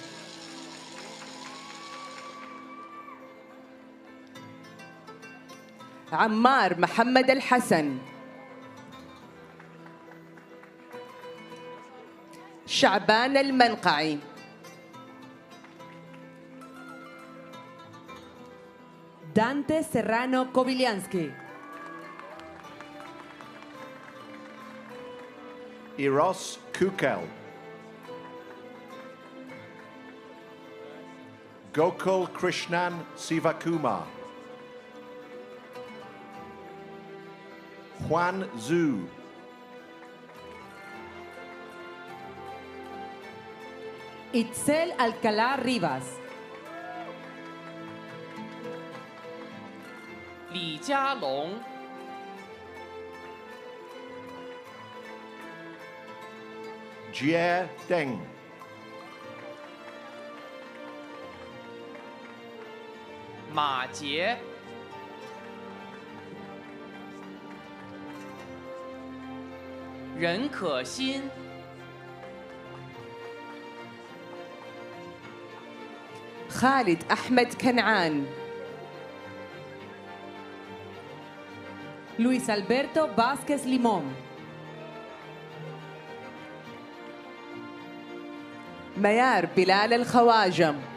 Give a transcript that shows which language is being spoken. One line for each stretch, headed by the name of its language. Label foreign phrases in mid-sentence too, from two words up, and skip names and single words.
Arabic: عمار محمد الحسن. شعبان المنقعي. دانتي سيرانو كوبيليانسكي.
English: Eros Kukel. Gokul Krishnan Sivakumar. Juan Zhu. Itzel Alcalá Rivas.
Chinese: 李佳龙、
English: Jie Deng.
Chinese: 马杰、 任可欣、
Arabic: خالد أحمد كنعان.
English: Luis Alberto Vázquez Limón.
Arabic: ميار بلال الخواجة.